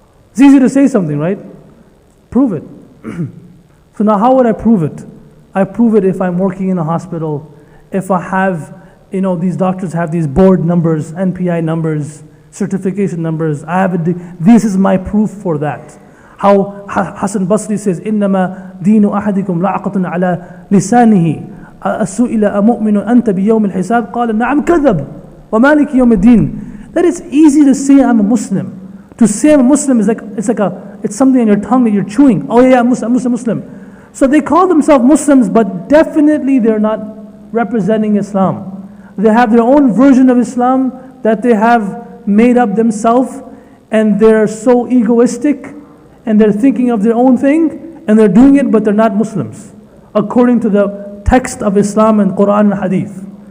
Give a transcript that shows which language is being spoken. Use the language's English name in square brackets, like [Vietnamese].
[English] It's easy to say something, right? Prove it. So now how would I prove it? I prove it if I'm working in a hospital, if I have, these doctors have these board numbers, NPI numbers, certification numbers. This is my proof for that. How Hassan Basri says, [Arabic] إِنَّمَا دِينُ أَحَدِكُمْ لَعَقَةٌ عَلَى لِسَانِهِ أَسُئِلَ أَمُؤْمِنٌ أَنْتَ بِيَوْمِ الْحِسَابِ قَالَ نَعَمْ كَذَبْ وَمَالِكِ يَوْمِ الدِّينِ. [English] That it's easy to say I'm a Muslim. To say I'm a Muslim is it's something on your tongue that you're chewing. Oh yeah, I'm Muslim. So they call themselves Muslims, but definitely they're not representing Islam. They have their own version of Islam that they have made up themselves, and they're so egoistic, and they're thinking of their own thing, and they're doing it, but they're not Muslims, according to the text of Islam and Quran and Hadith.